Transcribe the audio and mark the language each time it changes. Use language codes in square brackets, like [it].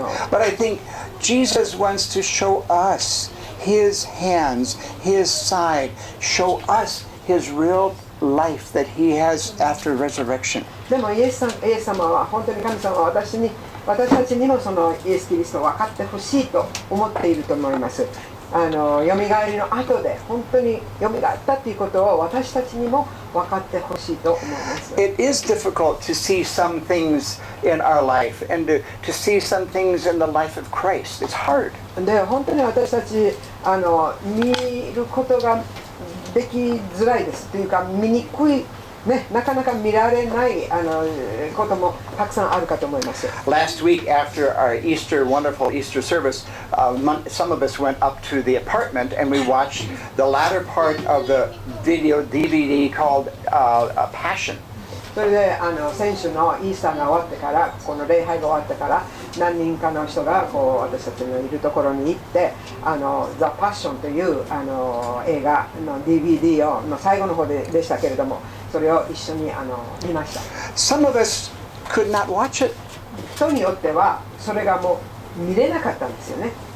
[en] But I think Jesus wants to show us his hands, his side, show us his real life that he has after resurrection. [ja] でもイエス様は本当に神様は私たちにもそのイエス・キリストを分かってほしいと思っていると思います。よみがえりの後で本当によみがえったということを私たちにも分かってほしいと思います。 [en] It is difficult to see some things in our life and to see some things in the life of Christ. It's hard. [ja] で、本当に私たち見ることができづらいですというか、見にくいね、なかなか見られないこともたくさんあるかと思います。 [en] Last week, after our wonderful Easter service, some of us went up to the apartment and we watched the latter part of the DVD called Passion. [ja] それで先週のイースターが終わってから、この礼拝が終わってから、何人かの人が私たちのいるところに行って、The Passion という映画の DVD の最後の方でしたけれども、それを一緒に見ました。 [en] Some of us could not watch it. [ja] 人によってはそれがもう見れなかったんですよね。